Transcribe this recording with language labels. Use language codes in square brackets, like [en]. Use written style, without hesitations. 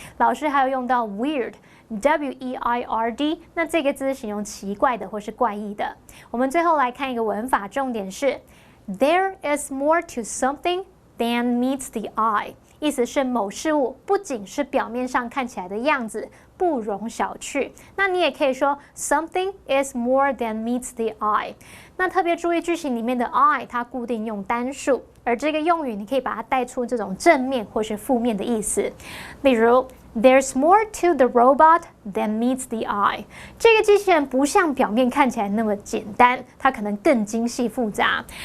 [zh] 老师还有用到 weird。weird， 那这个字是形容奇怪的或是怪异的。我们最后来看一个文法，重点是 [en] There is more to something than meets the eye， [zh] 意思是某事物不仅是表面上看起来的样子，不容小觑。那你也可以说 [en] Something is more than meets the eye。 [zh] 那特别注意句型里面的 I， 它固定用单数，而这个用语你可以把它带出这种正面或是负面的意思。例如 [en] There's more to the robot than meets the eye。 [zh] 这个机器人不像表面看起来那么简单，它可能更精细复杂。